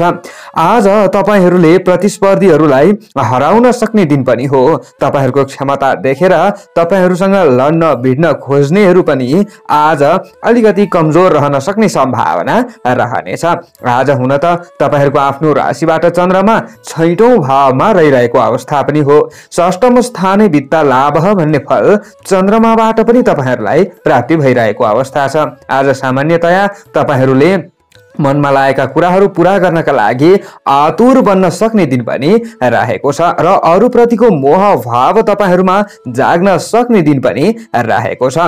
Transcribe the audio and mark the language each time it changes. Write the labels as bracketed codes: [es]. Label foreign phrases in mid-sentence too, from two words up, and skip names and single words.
[ne] आज तपाईहरूले प्रतिस्पर्धीहरूलाई हराउन सक्ने दिन पनि हो। तपाईहरूको क्षमता देखेर तपाईहरूसँग लड्न भिड्न खोज्नेहरू पनि आज अलिकति कमजोर रहन सक्ने सम्भावना रहनेछ। आज हुन त तपाईहरूको आफ्नो राशिबाट चन्द्रमा 6औं भावमा रहिरहेको अवस्था पनि हो। [sa] षष्ठम स्थाने वित्त लाभ [ne] भन्ने फल चन्द्रमाबाट पनि तपाईहरूलाई प्राप्ति भइरहेको अवस्था छ। आज सामान्यतया तपाईहरूले मनमा लागेका कुराहरू पूरा गर्नका लागि आतुर बन्न सक्ने दिन पनि रहेको छ र अरूप्रतिको मोह भाव तपाईहरूमा जाग्न सक्ने दिन पनि रहेको छ।